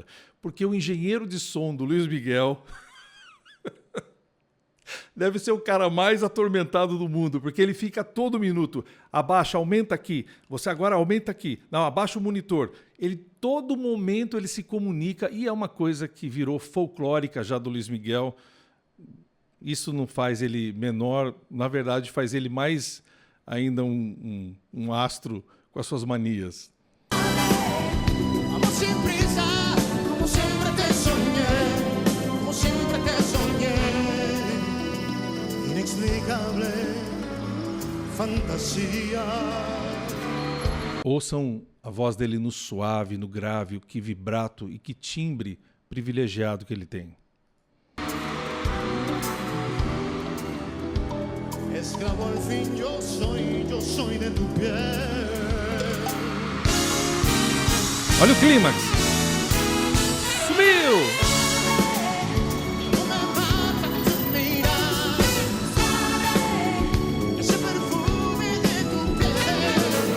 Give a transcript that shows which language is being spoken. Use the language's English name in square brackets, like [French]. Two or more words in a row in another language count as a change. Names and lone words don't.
[Portuguese] Porque o engenheiro de som do Luiz Miguel deve ser o cara mais atormentado do mundo, porque ele fica todo minuto, abaixa, aumenta aqui, você agora aumenta aqui, não, abaixa o monitor. Todo momento ele se comunica e é uma coisa que virou folclórica já do Luiz Miguel. Isso não faz ele menor, na verdade faz ele mais ainda um astro com as suas manias. [Spanish] Amor sin prisa, como siempre te soñé, como siempre te soñé. Inexplicable fantasía. [Portuguese] Ouçam a voz dele no suave, no grave, que vibrato e que timbre privilegiado que ele tem. [Spanish] Esclavo al fin yo soy de tu piel. [Portuguese] Olha o clímax! Sumiu! [Spanish] No me mata tu mirar, ese perfume de tu piel.